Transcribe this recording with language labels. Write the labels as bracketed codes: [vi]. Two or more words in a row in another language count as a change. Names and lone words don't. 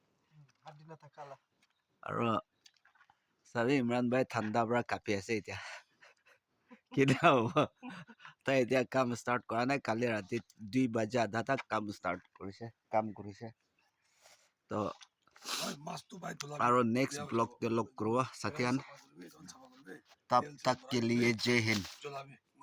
[as] আৰু চাবি ইমৰান ভাই ঠাণ্ডা পৰা কাপি আছে এতিয়া। কিনে হ'ব? তাই এতিয়া কাম ষ্টাৰ্ট কৰা নাই। কালি ৰাতি 2 বাজে আধা তাক কাম কৰিছে। [hi] তো और [en] next vlog [hi] पे लोग करो साथियान तब तक के लिए जय हिंद।